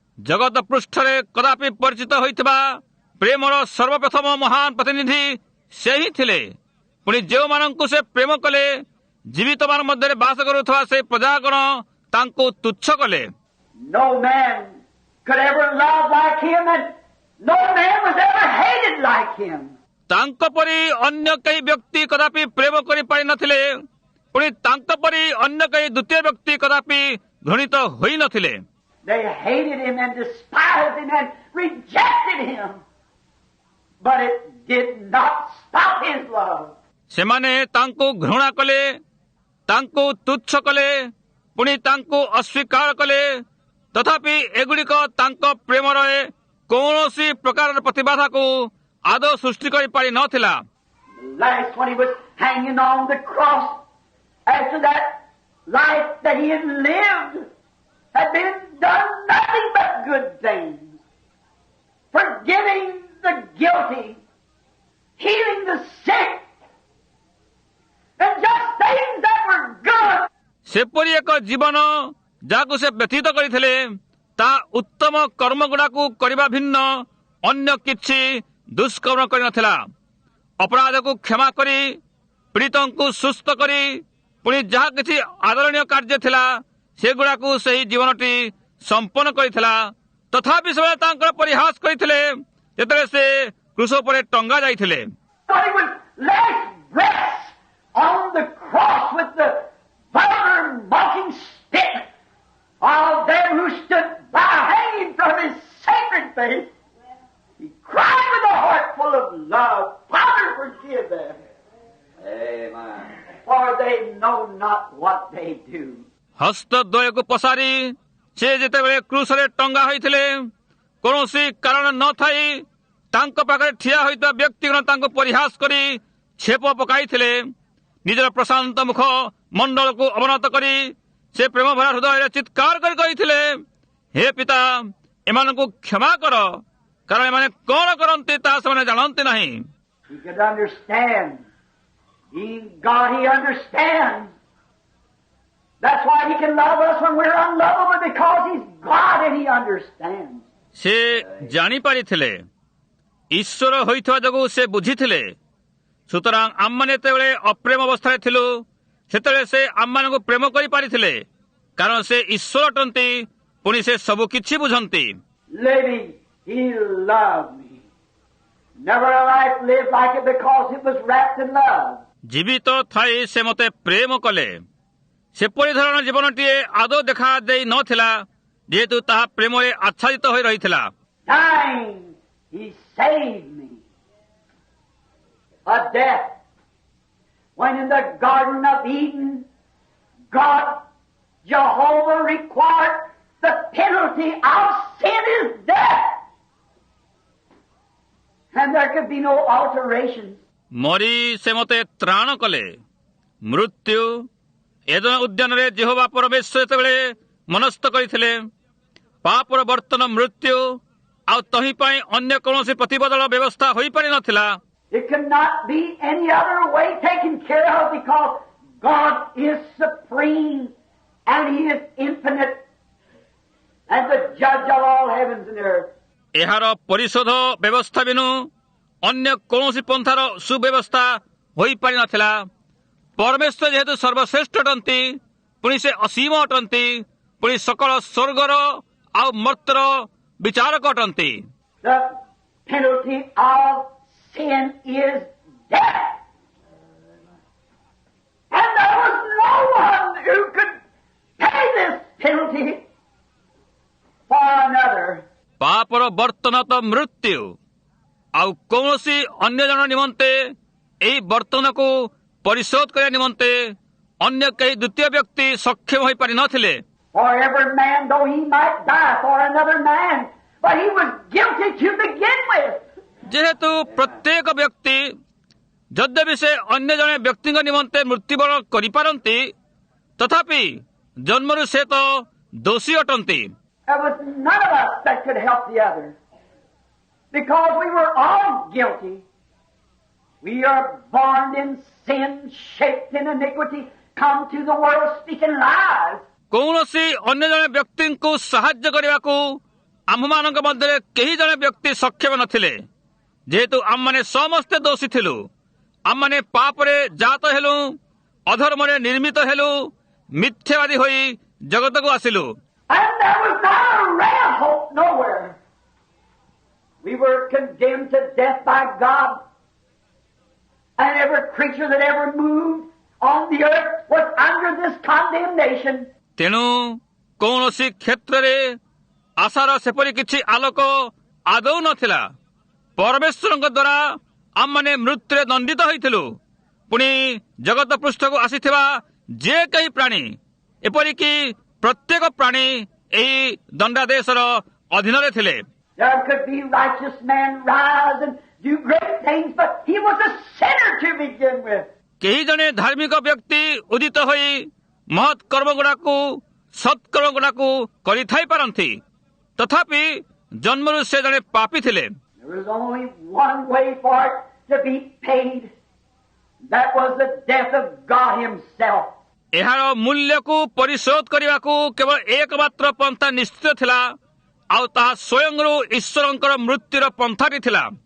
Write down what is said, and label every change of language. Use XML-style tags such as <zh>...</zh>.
<or>ଜଗତ ପୃଷ୍ଠରେ କଦାପି ପରିଚିତ ହୋଇଥିବା ପ୍ରେମର ସର୍ବପ୍ରଥମ ମହାନ ପ୍ରତିନିଧି ସେ ହିଁ ଥିଲେ। ପୁଣି ଯେଉଁମାନଙ୍କୁ ସେ ପ୍ରେମ କଲେ ଜୀବିତମାନ ମଧ୍ୟରେ ବାସ କରୁଥିବା ସେ ପ୍ରଜାଗଣ ତାଙ୍କୁ ତୁଚ୍ଛ କଲେ।</or> <en>No man could ever love like him, and no man was ever hated like him.</en> <or>ତାଙ୍କ ପରି ଅନ୍ୟ କେହି ବ୍ୟକ୍ତି କଦାପି ପ୍ରେମ କରିପାରିନଥିଲେ, ପୁଣି ତାଙ୍କ ପରି ଅନ୍ୟ କେହି ଦ୍ୱିତୀୟ ବ୍ୟକ୍ତି କଦାପି ଘୃଣିତ ହୋଇନଥିଲେ।</or> <en>They hated him and despised him and rejected him, but it did not stop his love.</en> <or>ସେମାନେ ତାଙ୍କୁ ଘୃଣା କଲେ, ତାଙ୍କୁ ତୁଚ୍ଛ କଲେ, ପୁଣି ତାଙ୍କୁ ଅସ୍ୱୀକାର କଲେ, ତଥାପି ଏଗୁଡ଼ିକ ତାଙ୍କ ପ୍ରେମର କୌଣସି ପ୍ରକାରର ପ୍ରତିବାଧାକୁ ଆଦୌ ସୃଷ୍ଟି କରିପାରି ନଥିଲା।</or> <en>Last, when he was hanging on the cross, after that life that he had lived had been done nothing but good things, forgiving the guilty, healing the sick, and just things that were good.</en> <or>ସେପରି ଏକ ଜୀବନ ଯାହାକୁ ସେ ବ୍ୟତୀତ କରିଥିଲେ ତାହା ଉତ୍ତମ କର୍ମଗୁଡ଼ାକୁ କରିବା ଭିନ୍ନ ଅନ୍ୟ କିଛି ଦୁଷ୍କର୍ମ କରିନଥିଲା। ଅପରାଧକୁ କ୍ଷମା କରି ପୀଡ଼ିତଙ୍କୁ ସୁସ୍ଥ କରି ପୁଣି ଯାହା କିଛି ଆଦରଣୀୟ କାର୍ଯ୍ୟ ଥିଲା ସେଗୁଡ଼ାକୁ ସେହି ଜୀବନଟି ସମ୍ପନ୍ନ କରିଥିଲା। ତଥାପି ସେମାନେ ତାଙ୍କର ପରିହାସ କରିଥିଲେ ଯେତେବେଳେ ସେ କ୍ରୁଶ ଉପରେ ଟଙ୍ଗା ଯାଇଥିଲେ।</or> <en>But he was last breath on the cross with the vulgar mocking spit of them who stood by hanging from his sacred face. He cried with a heart full of love, Father, forgive them. Amen. For they know not what they do.</en> <or>ହସ୍ତ ଦ୍ୱୟକୁ ପସାରି ସେ ଯେତେବେଳେ କ୍ରୁଶରେ ଟଙ୍ଗା ହୋଇଥିଲେ କୌଣସି କାରଣ ନଥାଇ ତାଙ୍କ ପାଖରେ ଠିଆ ହୋଇଥିବା ବ୍ୟକ୍ତିଗଣ ତାଙ୍କୁ ପରିହାସ କରି ଛେପ ପକାଇଥିଲେ। ନିଜର ପ୍ରଶାନ୍ତ ମୁଖ ମଣ୍ଡଳକୁ ଅବନତ କରି ସେ ପ୍ରେମ ଭରା ହୃଦୟରେ ଚିତ୍କାର କରି କହିଥିଲେ, ହେ ପିତା, ଏମାନଙ୍କୁ କ୍ଷମା କର, କାରଣ ଏମାନେ କଣ କରନ୍ତି ତାହା ସେମାନେ ଜାଣନ୍ତି ନାହିଁ।</or> <en>He could understand. Being God, he understands. That's why he can love us when we're unlovable, because he's God and he understands.</en> <or>ସେ ଜାଣିପାରିଥିଲେ, ଈଶ୍ୱର ହୋଇଥିବା ଯୋଗୁଁ ସେ ବୁଝିଥିଲେ। ସୁତରାଂ ଆମମାନେ ଯେତେବେଳେ ଅପ୍ରେମ ଅବସ୍ଥାରେ ଥିଲୁ ସେତେବେଳେ ସେ ଆମମାନଙ୍କୁ ପ୍ରେମ କରିପାରିଥିଲେ, କାରଣ ସେ ଈଶ୍ୱର ଅଟନ୍ତି, ପୁଣି ସେ ସବୁ କିଛି ବୁଝନ୍ତି।</or> <en>Living, he loved me. Never a life lived like it because it was wrapped in love.</en> <or>ଜୀବିତ ଥାଇ ସେ ମୋତେ ପ୍ରେମ କଲେ। ସେପରି ଧରଣ ଜୀବନଟିଏ ଆଦୌ ଦେଖା ଦେଇ ନଥିଲା, ଯେହେତୁ ତାହା ପ୍ରେମରେ ଆଚ୍ଛାଦିତ ହୋଇ ରହିଥିଲା।</or> <en>Dying, he saved me. A death. When in the Garden of Eden, God, Jehovah, required the penalty of sin is death. And there could be no alterations.</en> <or>ମରି ସେ ମୋତେ ତ୍ରାଣ କଲେ। ମୃତ୍ୟୁ ଏଦନ ଉଦ୍ୟାନରେ ଯେହୋବା ପରମେଶ୍ୱର ଯେତେବେଳେ ମନସ୍ଥ କରିଥିଲେ, ପାପର ବର୍ତ୍ତନ ମୃତ୍ୟୁ ଆଉ ତହିଁ ପାଇଁ ଅନ୍ୟ କୌଣସି ପ୍ରତିବଦଳ ବ୍ୟବସ୍ଥା ହୋଇପାରିନଥିଲା।</or> <en>It cannot be any other way taken care of, because God is supreme and he is infinite and the judge of all heavens and earth.</en> <or>ଏହାର ପରିଶୋଧ ବ୍ୟବସ୍ଥା ବିନୁ ଅନ୍ୟ କୌଣସି ପନ୍ଥାର ସୁବ୍ୟବସ୍ଥା ହୋଇପାରିନଥିଲା। ପରମେଶ୍ୱର ଯେହେତୁ ସର୍ବଶ୍ରେଷ୍ଠ ଅଟନ୍ତି, ପୁଣି ସେ ଅସୀମ ଅଟନ୍ତି, ପୁଣି ସକଳ ସ୍ୱର୍ଗର ଆଉ ମର୍ତ୍ତ୍ୟର ବିଚାରକ ଅଟନ୍ତି।</or> <en>The penalty of sin is death. And there was no one who could pay this penalty for another.</en> <or>ପାପର ବର୍ତ୍ତନ ତ ମୃତ୍ୟୁ, ଆଉ କୌଣସି ଅନ୍ୟ ଜଣ ନିମନ୍ତେ ଏହି ବର୍ତ୍ତନକୁ ପରିଶୋଧ କରିବା ନିମନ୍ତେ ଅନ୍ୟ କେହି ଦ୍ୱିତୀୟ ବ୍ୟକ୍ତି ସକ୍ଷମ ହୋଇପାରି ନଥିଲେ।</or> <en>For every man, though he might die for another man, but he was guilty to begin with.</en> <or>ଯେହେତୁ ପ୍ରତ୍ୟେକ ବ୍ୟକ୍ତି ଯଦ୍ୟପି ସେ ଅନ୍ୟ ଜଣେ ବ୍ୟକ୍ତିଙ୍କ ନିମନ୍ତେ ମୃତ୍ୟୁବରଣ କରିପାରନ୍ତି, ତଥାପି ଜନ୍ମରୁ ସେ ତ ଦୋଷୀ ଅଟନ୍ତି।</or> <en>There was none of us that could help the other, because we were all guilty. We are born in sin, shaped in iniquity, come to the world speaking lies.</en> <or>କୌଣସି ଅନ୍ୟ ଜଣେ ବ୍ୟକ୍ତିଙ୍କୁ ସାହାଯ୍ୟ କରିବାକୁ ଆମ୍ଭମାନଙ୍କ ମଧ୍ୟରେ କେହି ଜଣେ ବ୍ୟକ୍ତି ସକ୍ଷମ ନଥିଲେ। ଯେହେତୁ ଆମମାନେ ସମସ୍ତେ ଦୋଷୀ ଥିଲୁ, ଆମମାନେ ପାପରେ ଜାତ ହେଲୁ, ଅଧର୍ମରେ ନିର୍ମିତ ହେଲୁ, ମିଥ୍ୟାବାଦୀ ହୋଇ ଜଗତକୁ ଆସିଲୁ।</or> <en>And there was not a ray of hope nowhere. We were condemned to death by God. And every creature that ever moved on the earth was under this condemnation.</en> <or>ତେଣୁ କୌଣସି କ୍ଷେତ୍ରରେ ଆଶାର ସେପରି କିଛି ଆଲୋକ ଆଦୌ ନଥିଲା। ପରମେଶ୍ୱରଙ୍କ ଦ୍ୱାରା ଆମମାନେ ମୃତ୍ୟୁରେ ଦଣ୍ଡିତ ହୋଇଥିଲୁ। ପୁଣି ଜଗତ ପୃଷ୍ଠକୁ ଆସିଥିବା ଯେ କେହି ପ୍ରାଣୀ, ଏପରିକି ପ୍ରତ୍ୟେକ ପ୍ରାଣୀ ଏହି ଦଣ୍ଡାଦେଶର ଅଧୀନରେ ଥିଲେ।</or> <en>There could be righteous men rise and do great things, but he was a sinner to begin with.</en> <or>କେହି ଜଣେ ଧାର୍ମିକ ବ୍ୟକ୍ତି ଉଦିତ ହୋଇ ମହତ୍ କର୍ମଗୁଡ଼ାକୁ ସତ୍କର୍ମ ଗୁଡ଼ାକୁ କରିଥାଇ ପାରନ୍ତି, ତଥାପି ଜନ୍ମରୁ ସେ ଜଣେ ପାପୀ ଥିଲେ।</or> <en>There was only one way for it to be paid. That was the death of God himself.</en> <or>ଏହାର ମୂଲ୍ୟକୁ ପରିଶୋଧ କରିବାକୁ କେବଳ ଏକମାତ୍ର ପନ୍ଥା ନିଶ୍ଚିତ ଥିଲା, ଆଉ ତାହା ସ୍ୱୟଂରୁ ଈଶ୍ୱରଙ୍କର ମୃତ୍ୟୁର ପନ୍ଥାଟି ଥିଲା।</or>